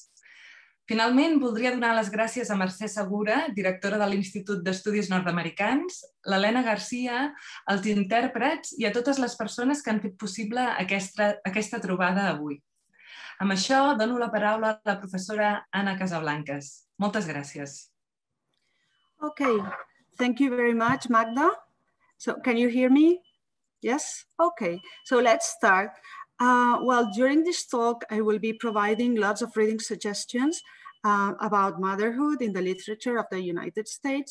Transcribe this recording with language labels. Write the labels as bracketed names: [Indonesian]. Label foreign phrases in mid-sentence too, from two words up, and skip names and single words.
[Catalan] Finalment, voldria donar les gràcies a Mercè Segura, directora de l'Institut d'Estudis Nord-americans, l'Helena Garcia, als intèrprets i a totes les persones que han fet possible aquesta trobada avui. Amb això, dono la paraula a la professora Anna Casablancas. Moltes gràcies. [English] Okay, thank you very much, Magda. So can you hear me? Yes? Okay, so let's start. Well, during this talk, I will be providing lots of reading suggestions about motherhood in the literature of the United States.